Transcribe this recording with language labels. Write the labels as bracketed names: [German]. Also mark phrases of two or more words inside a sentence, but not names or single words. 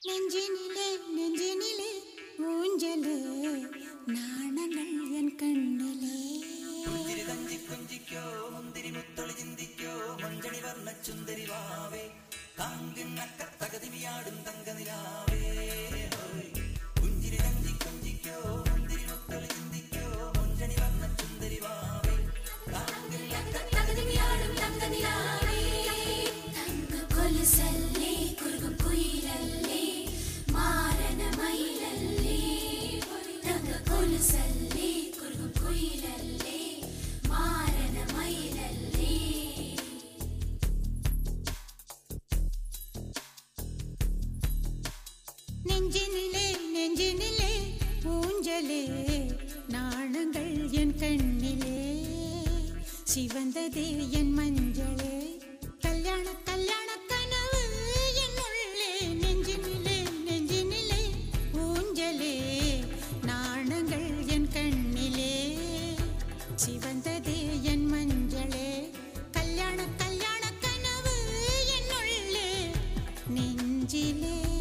[Tamil] நெஞ்சினிலே நெஞ்சினிலே ஊஞ்சலே நாணங்கள் என் கண்ணிலே [Malayalam] പുഞ്ചിരി തഞ്ചി കുഞ്ചിക്കോ മുന്തിരി മുത്തൊളി ചിന്തിക്കോ മഞ്ചണി വർണ്ണ ചുന്ദരി വാവേ താങ്കിന്നക്ക തകതിമിയാടും തങ്കനിലാവേ പുഞ്ചിരി തഞ്ചി കുഞ്ചിക്കോ മുന്തിരി മുത്തൊളി ചിന്തിക്കോ മഞ്ചണി വർണ്ണ ചുന്ദരി വാവേ താങ്കിന്നക്ക തകതിമിയാടും തങ്കനിലാവേ തങ്ക കൊലുസല്ലേ കുറുകും കുയിലല്ലേ മാരന മയിലല്ലേ തങ്ക കൊലുസല്ലേ കുറുകും കുയിലല്ലേ മാരന മയിലല്ലേ [Tamil] நெஞ்சினிலே நெஞ்சினிலே ஊஞ்சலே நாணங்கள் என் கண்ணிலே சிவந்ததே என் மஞ்சளே கல்யாண கல்யாண கனவு என் உள்ளே நெஞ்சினிலே நெஞ்சினிலே ஊஞ்சலே நாணங்கள் என் கண்ணிலே சிவந்ததே என் மஞ்சளே கல்யாண கல்யாண கனவு என் உள்ளே நெஞ்சிலே